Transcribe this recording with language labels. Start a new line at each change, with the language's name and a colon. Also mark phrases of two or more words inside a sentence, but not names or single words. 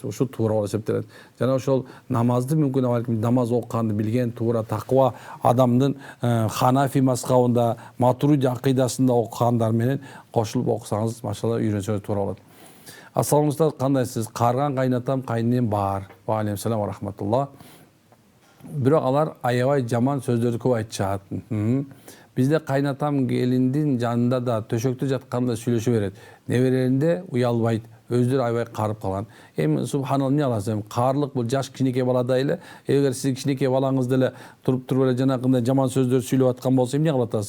Kyrgyz: Ушу туура болуп эсептелет. Жана ошол намазды мүмкүн намаз окуганды билген, туура таква адамдын Ханафи мазхабында, Матуриди акыйдасында окугандар менен кошулуп окусаңыз, машалла, үйрөнсөңүз туура болот.
Arabic: السلام عليكم,
Kyrgyz: кандайсыз? Карган кайнатам, кайненем бар.
Arabic: و عليكم السلام و رحمة الله.
Kyrgyz: Бирок алар аябай жаман сөздөрдү көп айтышат. Бизде кайнатам келиндин жанында да төшөктө жатканда сүйлөшө берет. Неберелеринде уялбайт,
Kazakh: өздері аябай қарып қалған.
Kyrgyz: Эми субханалла эмне кыласыз, эми каарлык бул жаш кичинекей балада эле, эгер сиз кичинекей балаңызды эле туруп эле жанагындай жаман сөздөр сүйлөп аткан болсо эмне кылып атасыз?